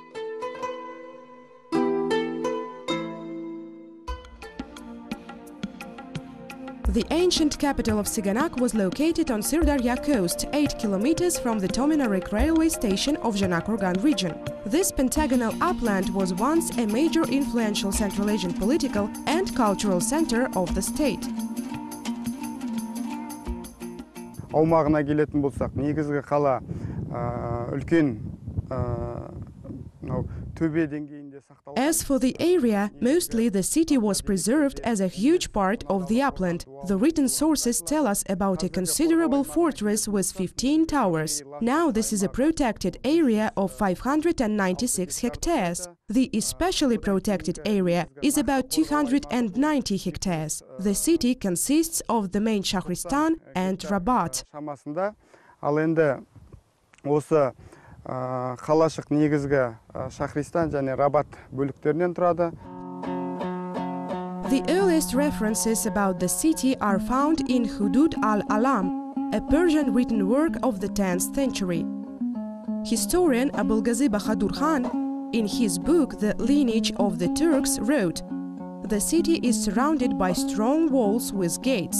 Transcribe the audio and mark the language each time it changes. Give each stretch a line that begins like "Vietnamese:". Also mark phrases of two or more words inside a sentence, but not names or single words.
English: The ancient capital of Siganak was located on Sirdarya coast, 8 kilometers from the Tominarik railway station of Zhenak-Organ region. This pentagonal upland was once a major influential Central Asian political and cultural center of the state.
Kazakh: Аумағына келетін болсақ, негізгі қала үлкен төбе деңгейінде сақталған.
English: As for the area, mostly the city was preserved as a huge part of the upland. The written sources tell us about a considerable fortress with 15 towers. Now this is a protected area of 596 hectares. The especially protected area is about 290 hectares. The city consists of the main Shahristan and Rabat.
Kazakh: Ал енді осы қалашық негізгі Шахристан және Рабат бөліктерінен тұрады.
English: The earliest references about the city are found in Hudud al-Alam, a Persian written work of the 10th century. Historian Abulgazi Bahadur Khan, in his book The Lineage of the Turks, wrote, "The city is surrounded by strong walls with gates.